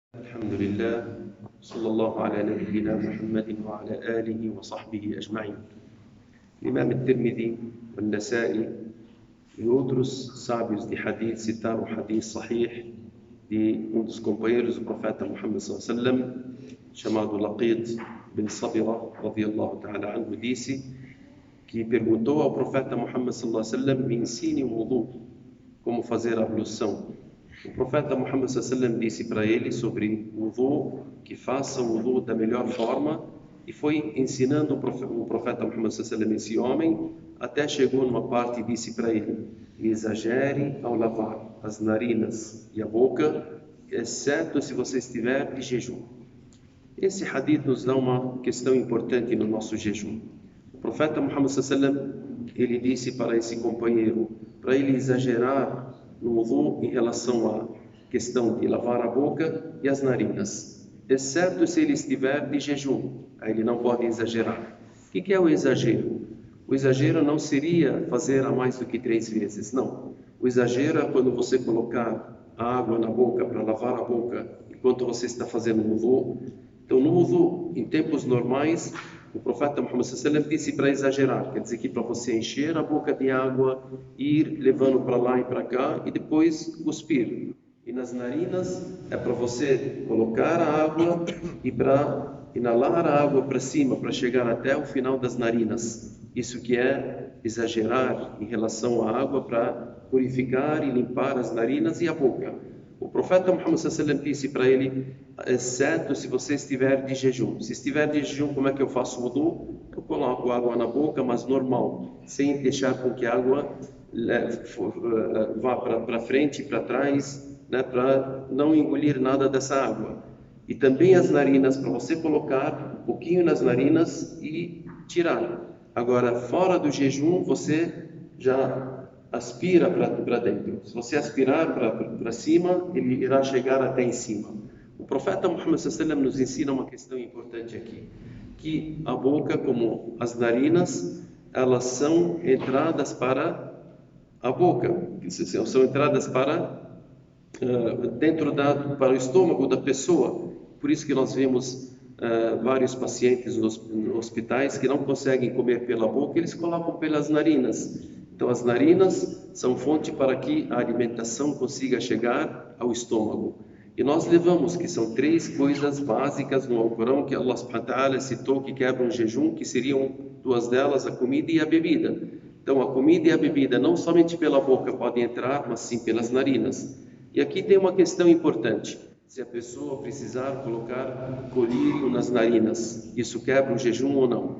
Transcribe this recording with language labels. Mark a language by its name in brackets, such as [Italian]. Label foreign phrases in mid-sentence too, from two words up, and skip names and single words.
[Arabic] الحمد لله صلى الله على نبينا محمد وعلى آله وصحبه أجمعين. [Portuguese] Imam Tirmidhi, An-Nasa'i e outros sábios de hadith citaram o [Arabic] حديث صحيح [Portuguese] de um dos companheiros do profeta Muhammad [Arabic] صلى الله عليه وسلم, [Portuguese] chamado Laqid bin Sabira, [Arabic] رضي الله تعالى عنه, [Portuguese] disse que perguntou ao profeta Muhammad [Arabic] صلى الله عليه وسلم: [Portuguese] me ensine o wudu, como fazer a ablução. O profeta Muhammad [Arabic] صلى الله عليه وسلم [Portuguese] disse para ele sobre o wudu, que faça o wudu da melhor forma, e foi ensinando o profeta Muhammad [Arabic] صلى الله عليه وسلم [Portuguese] esse homem, até chegou numa parte e disse para ele: exagere ao lavar as narinas e a boca, exceto se você estiver de jejum. Esse hadith nos dá uma questão importante no nosso jejum. O profeta Muhammad [Arabic] صلى الله عليه وسلم, [Portuguese] ele disse para esse companheiro para ele exagerar no wudu em relação à questão de lavar a boca e as narinas, exceto se ele estiver de jejum. Aí ele não pode exagerar. O que é o exagero? O exagero não seria fazer a mais do que 3 vezes, não. O exagero é quando você colocar a água na boca para lavar a boca enquanto você está fazendo o wudu. Então, no wudu, em tempos normais, o profeta Muhammad [Arabic] صلى الله عليه وسلم [Portuguese] disse para exagerar, quer dizer que para você encher a boca de água, ir levando para lá e para cá e depois cuspir. E nas narinas é para você colocar a água e para inalar a água para cima, para chegar até o final das narinas. Isso que é exagerar em relação à água para purificar e limpar as narinas e a boca. O profeta Muhammad [Arabic] صلى الله عليه وسلم [Portuguese] disse para ele: exceto se você estiver de jejum. Se estiver de jejum, como é que eu faço o wudu? Eu coloco água na boca, mas normal, sem deixar com que a água vá para frente e para trás, né, para não engolir nada dessa água. E também as narinas, para você colocar um pouquinho nas narinas e tirar. Agora, fora do jejum, você já aspira para dentro. Se você aspirar para cima, ele irá chegar até em cima. O profeta Muhammad [Arabic] صلى الله عليه وسلم [Portuguese] nos ensina uma questão importante aqui, que a boca, como as narinas, elas são entradas para a boca, são entradas para para o estômago da pessoa. Por isso que nós vemos vários pacientes nos hospitais que não conseguem comer pela boca, eles colocam pelas narinas. Então, as narinas são fonte para que a alimentação consiga chegar ao estômago. E nós levamos que são 3 coisas básicas no Alcorão que Allah [Arabic] سبحانه وتعالى [Portuguese] citou que quebram o jejum, que seriam 2 delas, a comida e a bebida. Então, a comida e a bebida não somente pela boca podem entrar, mas sim pelas narinas. E aqui tem uma questão importante. Se a pessoa precisar colocar colírio nas narinas, isso quebra o jejum ou não?